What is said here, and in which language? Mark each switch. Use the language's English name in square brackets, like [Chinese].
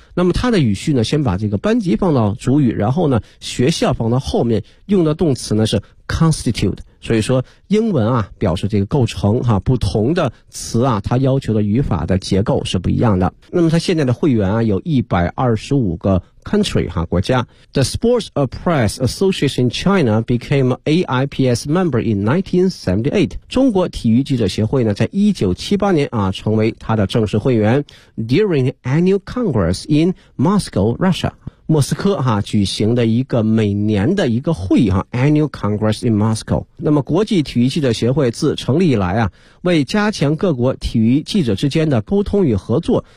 [Chinese] 那么它的语序呢先把这个班级放到主语，然后呢学校放到后面，用的动词呢是 constitute。所以说英文啊表示这个构成哈、不同的词啊它要求的语法的结构是不一样的。那么它现在的会员啊有125个 country 哈、国家。 [English] The Sports Press Association China became AIPS member in 1978. [Chinese] 中国体育记者协会呢在1978年啊成为它的正式会员。 [English] During annual congress in Moscow, Russia. [Chinese] 莫斯科哈举行的一个每年的一个会议哈 , [English] Annual Congress in Moscow。 [Chinese] 那么国际体育记者协会自成立以来啊，为加强各国体育记者之间的沟通与合作，